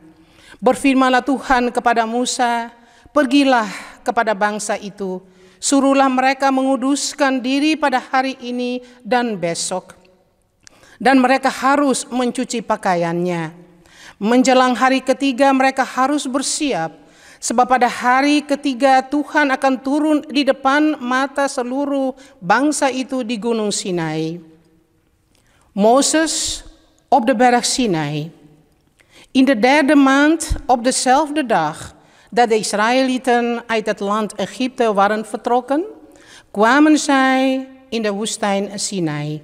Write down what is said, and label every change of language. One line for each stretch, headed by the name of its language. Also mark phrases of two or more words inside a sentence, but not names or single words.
Indonesian: Berfirmanlah Tuhan kepada Musa, pergilah kepada bangsa itu, suruhlah mereka menguduskan diri pada hari ini dan besok, dan mereka harus mencuci pakaiannya. Menjelang hari ketiga mereka harus bersiap, sebab pada hari ketiga Tuhan akan turun di depan mata seluruh bangsa itu di Gunung Sinai.
Dutch: Mozes op de berg Sinai. In de derde maand op dezelfde dag dat de Israëlieten uit het land Egypte waren vertrokken, kwamen zij in de woestijn Sinai.